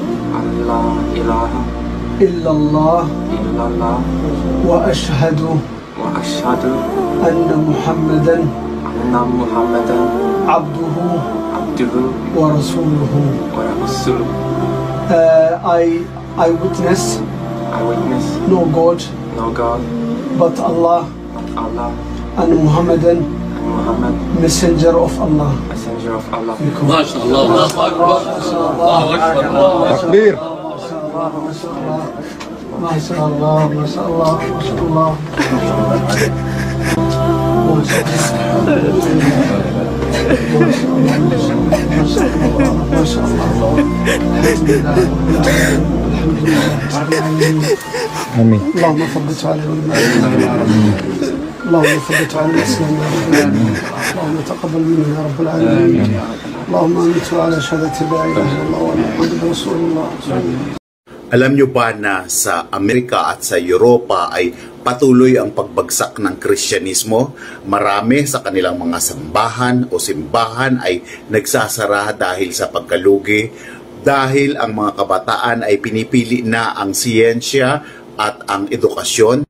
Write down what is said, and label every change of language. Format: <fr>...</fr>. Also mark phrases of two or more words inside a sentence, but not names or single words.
<ar>إلا الله وأشهد أن محمدا عبده ورسوله.</ar> <en>I witness no God but Allah and Muhammadan messenger of Allah.</en> <ar>ما شاء الله. الله أكبر. الله أكبر. تكبير. ما شاء الله ما شاء الله ما شاء الله. ما شاء الله. آمين. اللهم ثبت على اللهم ثبت على الإسلام يا رب العالمين. اللهم تقبل منا يا رب العالمين. اللهم أنت على شهادة لا إله إلا الله ومحمد رسول الله.</ar> <tl>Alam nyo ba na sa Amerika at sa Europa ay patuloy ang pagbagsak ng Kristyanismo? Marami sa kanilang mga sambahan o simbahan ay nagsasara dahil sa pagkalugi, dahil ang mga kabataan ay pinipili na ang siyensya at ang edukasyon.</tl>